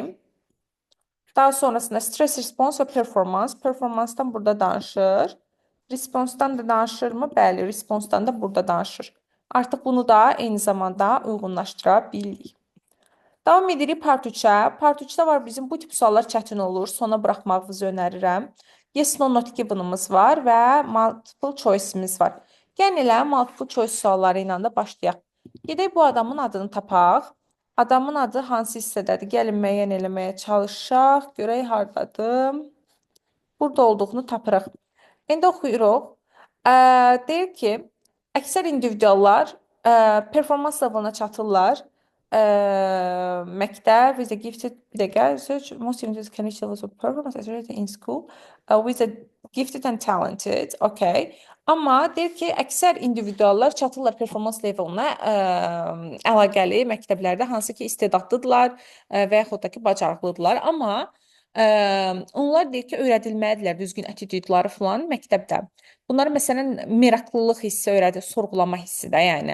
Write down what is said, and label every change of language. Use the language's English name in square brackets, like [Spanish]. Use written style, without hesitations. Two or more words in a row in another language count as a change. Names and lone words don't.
[Azerbaijani] Daha sonrasında [English] stress response [Azerbaijani] və performance. Performancedan burada danışır. Responsdan da danışırmı? Bəli, responsdan da burada danışır. Artıq bunu da eyni zamanda uyğunlaşdıra bilirik. Davam edirik part 3-ə. Part 3-də var bizim bu tip suallar çətin olur. Sona buraxmağınızı önərirəm. [English] Yes, no, not given'ımız [Azerbaijani] var və [English] multiple choice'imiz var. [Azerbaijani] Gəlin elə [English] multiple choice [Azerbaijani] sualları ilə də başlayaq. Gedək bu adamın adını tapaq. Adamın adı hansı hissədədir? Gəlin müəyyən eləməyə çalışaq. Görək hardadır. Burada olduğunu tapırıq. İndi oxuyuruq. Deyir ki, əksər individuallar performans levelına çatırlar. [English] Ə, Məktəb with a gifted [Azerbaijani] bir dəqiqə [English] research most individuals can reach levels of performance as rated in school with a gifted and talented. Okay. [Azerbaijani] Amma deyir ki, əksər individuallar çatırlar performans levelına əlaqəli məktəblərdə hansı ki istedadlıdırlar və yaxud da ki bacarıqlıdırlar. Amma onlar deyir ki, öyrədilməlidirlər düzgün attitudları falan məktəbdə. Bunlar məsələn meraklılıq hissi öyrədir, sorğulama hissi də yəni.